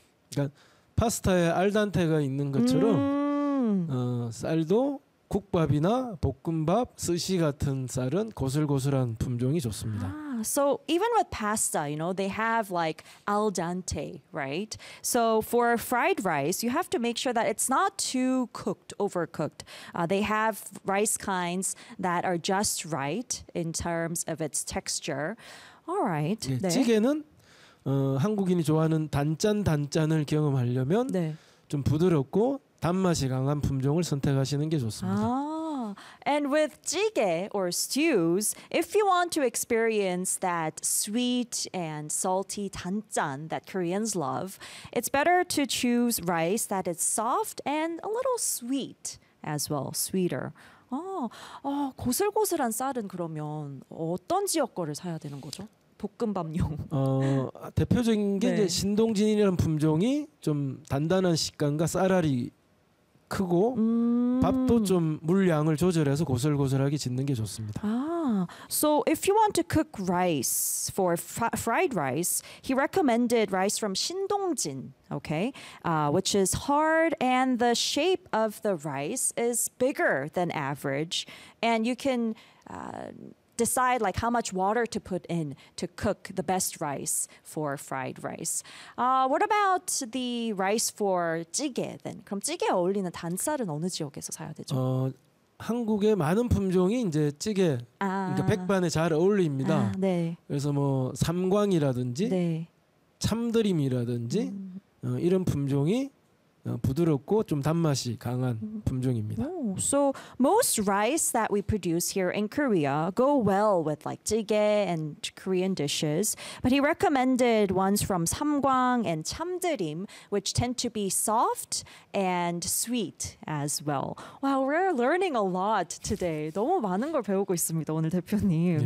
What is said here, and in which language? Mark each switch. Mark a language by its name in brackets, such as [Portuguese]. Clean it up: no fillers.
[Korean] 그러니까 파스타에 알단테가 있는 것처럼 쌀도 국밥이나 볶음밥, 스시 같은 쌀은 고슬고슬한 품종이 좋습니다. [English] So even with pasta, you know, they have like al dente, right? So for fried rice, you have to make sure that it's not too cooked, overcooked. They have rice kinds that are just right in terms of its texture. All right. [Korean] 네, 네. 찌개는 한국인이 좋아하는 단짠 단짠을 경험하려면 네. 좀 부드럽고 단맛이 강한 품종을 선택하시는 게 좋습니다. [English] And with jjigae or stews, if you want to experience that sweet and salty 단짠 that Koreans love, it's better to choose rice that is soft and a little sweet as well, sweeter. [Korean] 고슬고슬한 쌀은 그러면 어떤 지역 거를 사야 되는 거죠? 볶음밥용. 대표적인 게 네. 이제 신동진이라는 품종이 좀 단단한 식감과 쌀알이 크고 밥도 좀 물량을 조절해서 고슬고슬하게 짓는 게 좋습니다. [English] So if you want to cook rice for fried rice, he recommended rice from 신동진, okay? Which is hard and the shape of the rice is bigger than average and you can decide like how much water to put in to cook the best rice for fried rice. What about the rice for 찌개 then? [Korean] 그럼 찌개에 어울리는 단쌀은 어느 지역에서 사야 되죠? 한국의 많은 품종이 이제 찌개, 그러니까 백반에 잘 어울립니다. 네. 그래서 뭐 삼광이라든지 네. 참드림이라든지 이런 품종이 부드럽고 좀 단맛이 강한 품종입니다. [English] So most rice that we produce here in Korea go well with like jjigae and Korean dishes, but he recommended ones from samgwang and chamdeurim, which tend to be soft and sweet as well. Wow, we're learning a lot today. [Korean] 너무 많은 걸 배우고 있습니다, 오늘 대표님.